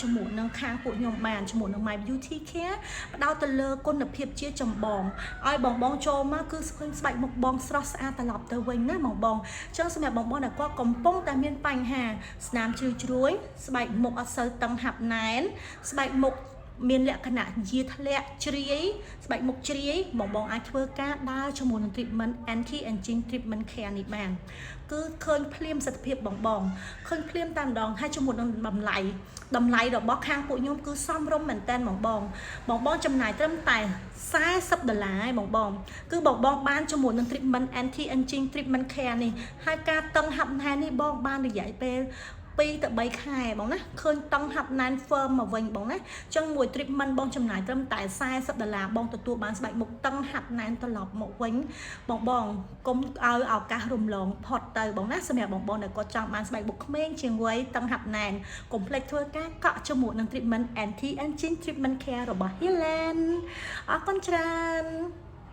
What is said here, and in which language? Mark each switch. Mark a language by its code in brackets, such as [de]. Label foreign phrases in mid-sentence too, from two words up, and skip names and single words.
[km] ជាមួយនឹងខាងពួកខ្ញុំបានជាមួយនឹង My Beauty Care ផ្ដោតទៅលើគុណភាពជាចម្បងឲ្យបងចូលមកគឺឃើញស្បែកមុខបង ស្រស់ស្អាតត្រឡប់ទៅវិញណាបងអញ្ចឹងសម្រាប់បងដែលគាត់កំពុងតែមានបញ្ហាស្នាមជ្រួញស្បែកមុខអត់សូវតឹងហាប់ណែនស្បែកមុខមានលក្ខណៈយាធ្លាក់ជ្រាយស្បែកមុខជ្រាយបងអាចធ្វើការដើរជាមួយនឹង [en] treatment anti aging treatment care [km] នេះបានគឺឃើញភ្លាមសិទ្ធិភាពបងឃើញភ្លាមតែម្ដងហើយជាមួយនឹងតម្លៃរបស់ខាងពួកខ្ញុំគឺសមរម្យមែនតើបងចំណាយត្រឹមតែ $40ឯងបងគឺបងបានជាមួយនឹង [en] treatment anti aging treatment care [km] នេះហើយការតឹងហាប់ណែននេះបងបានរយៈពេល2 ទៅ 3 ខែបងណាឃើញតង់ហាប់ណែន firm មកវិញបងណាអញ្ចឹងមួយ treatment បងចំណាយត្រឹមតែ$40បងទទួលបានស្បែកមុខតឹងហាប់ណែនត្រឡប់មកវិញបងកុំឲ្យឱកាសរំលងផុតទៅបងណាសម្រាប់បងដែលគាត់ចង់បានស្បែកមុខក្មេងជាងវ័យតឹងហាប់ណែនកុំភ្លេចធ្វើការកក់ជាមួយនឹង [en] treatment anti aging treatment care [km] របស់ Healand អរគុណច្រើន